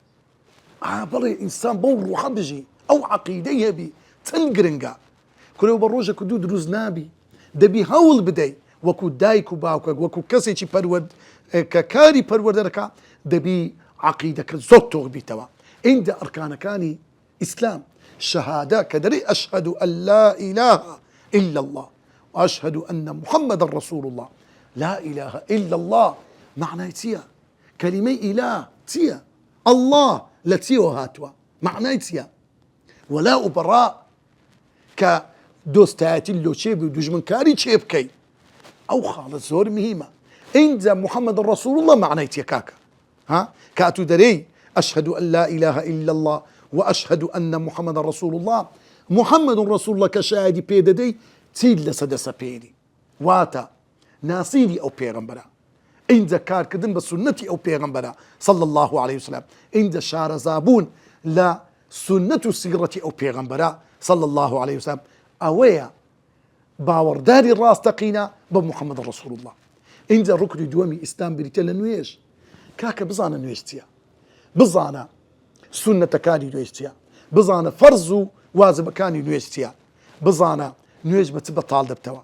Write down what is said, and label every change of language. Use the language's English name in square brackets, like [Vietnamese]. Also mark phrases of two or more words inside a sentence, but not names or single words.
[Central Kurdish] بەڵێ ئینسان بەو ڕوحە بژی، ئەو عەقیدەی هەبی چەند گرنگە. کورێ بە ڕۆژێک دوو دروست نابی، دەبی هەوڵ بدەی وەکو دایک و باوکە، وەکو کەسێکی کە کاری پەروەردەرەکە، دەبی عەقیدەکە زۆر تۆغ بیتەوە. ئینجا ئەرکانەکانی ئیسلام شەهادە کە دەرێ [Arabic] ئەشهەدو ئەن لا إله إلا الله وأشهد أن محمد رسول الله. لا إله إلا الله [Central Kurdish] معنای چییە؟ کەلیمەی ئیلا چییە؟ الله لە چیەوە هاتووە؟ معنای چییە؟ وەلا و بەڕا کە دۆستایەتی لۆ چێ بی و دوژمنکاری چێ بکەی. ئەو خاڵە زۆر مهمە. ئینجا [Arabic] محمد رسول الله [Central Kurdish] معنای چییە کاکە؟ کاتو دەرێی [Arabic] أشهد أن لا إله إلا الله وأشهد أن محمد رسول الله. محمد رسول الله [Central Kurdish] كشاهدي بيددي چیت لەسە دەسەپێری، واتە ناسیری ئەو پێغەمبەرە. ئینجا کارکردن بە سونەتی ئەو پێغەمبەرە [Arabic] صلى الله عليه وسلم. [Central Kurdish] ئینجا شارەزابوون لە سنەت و سیرەتی ئەو پێغەمبەرە [Arabic] صلى الله عليه وسلم [Central Kurdish] ئەوەیە باوەڕداری ڕاستەقینە بە محەممەد [Arabic] رسول الله. [Central Kurdish] ئینجا ڕوکنی دووەمی ئیسلام بریتە لە نوێژ. کاکە بزانە نوێژ چییە، بزانە سونەتەکانی نوێژ چییە، بزانە فەرز و وازبەکانی نوێژ چییە، بزانە نوێژ بە چ بەتاڵ دەبتەوە.